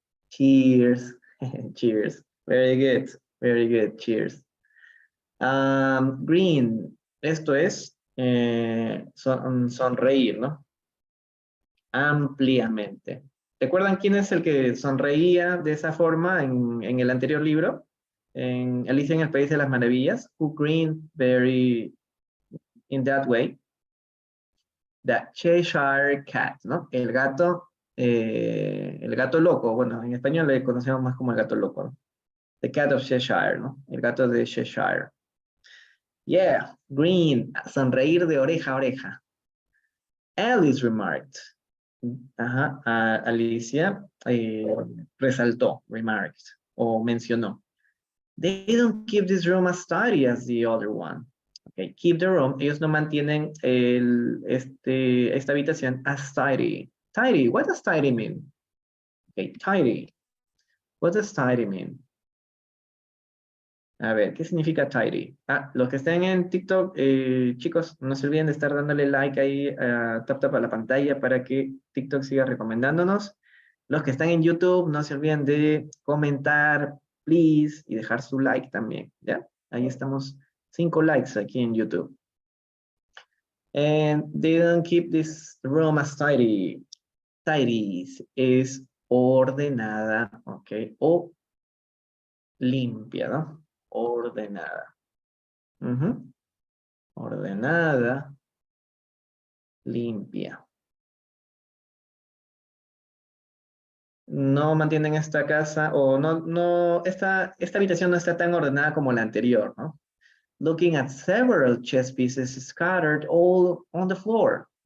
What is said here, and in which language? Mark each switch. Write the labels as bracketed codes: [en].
[en] Cheers. Cheers. Very good. Very good. Cheers. Green. [es] Esto es sonreír, ¿no? Ampliamente. ¿Recuerdan quién es el que sonreía de esa forma en el anterior libro? En Alicia en el País de las Maravillas. [en] Who grinned very in that way? [es] The Cheshire Cat, ¿no? El gato loco. Bueno, en español le conocemos más como el gato loco, ¿no? The Cat of Cheshire, ¿no? El gato de Cheshire. Yeah, green, sonreír de oreja a oreja. Alice remarked. Ajá, Alicia resaltó, remarked, o mencionó. [en] They don't keep this room as tidy as the other one. Okay, keep the room. [es] Ellos no mantienen esta habitación as tidy. [en] Tidy, what does tidy mean? Okay, tidy. What does tidy mean? [es] A ver, ¿qué significa tidy? Los que estén en TikTok, chicos, no se olviden de estar dándole like ahí, tap a la pantalla para que TikTok siga recomendándonos. Los que están en YouTube, no se olviden de comentar, please, y dejar su like también, ¿ya? Ahí estamos, 5 likes aquí en YouTube. [en] And they don't keep this room as tidy. [es] Tidy es ordenada, ¿ok? O limpia, ¿no? Ordenada. Ordenada, limpia. No mantienen esta casa, o esta habitación no está tan ordenada como la anterior, ¿no? [en] Looking at several chess pieces scattered all on the floor.